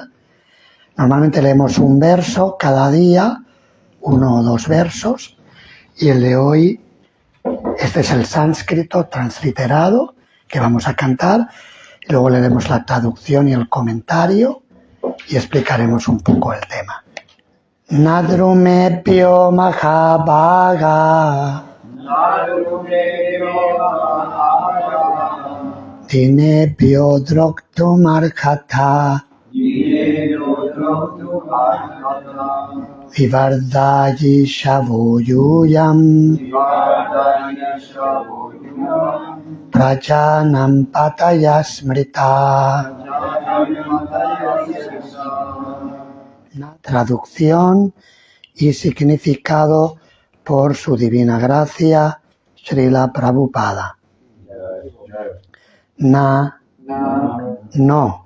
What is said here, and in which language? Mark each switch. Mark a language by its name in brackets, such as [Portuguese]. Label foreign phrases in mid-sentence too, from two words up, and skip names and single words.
[Spanish] Normalmente leemos un verso cada día, 1 o 2 versos, y el de hoy, este es el sánscrito transliterado que vamos a cantar. Luego leeremos la traducción y el comentario y explicaremos un poco el tema. [Sanskrit] Nadrumebhyo mahabhaga dinebhyo droktum arhata vivardhayi shavoyuyam prajanam pataya smrita. [Spanish] Traducción y significado por su divina gracia, Srila Prabhupada. No.